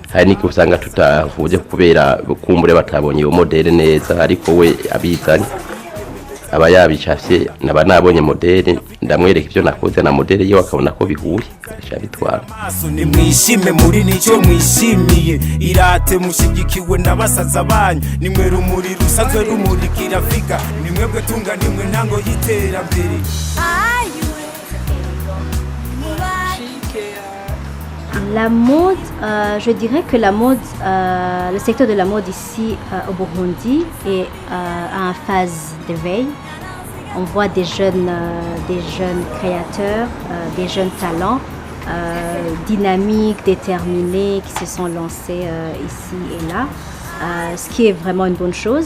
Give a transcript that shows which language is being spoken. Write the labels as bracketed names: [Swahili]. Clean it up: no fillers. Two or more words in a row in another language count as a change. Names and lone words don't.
[Rundi] hari n'igihe usanga tutavuze kubera kumbure batabonye iyo modeli neza ariko we abizanye aba yabicafye naba nabonye modeli ndamwereka ibyo nakoze na modeli ye akabona ko bihuye bishabitwara nimwishime muri nicyo mwishimiye irate mushigikiwe n'abasaza banyu nimwe rumuri rusanzwe rumurikira Afrika nimwebwe tunga nimwe ntango y'iterambere. [French] La mode, je dirais que la mode, le secteur de la mode ici au Burundi est en phase d'éveil. On voit des jeunes créateurs, des jeunes talents dynamiques, déterminés qui se sont lancés ici et là, ce qui est vraiment une bonne chose.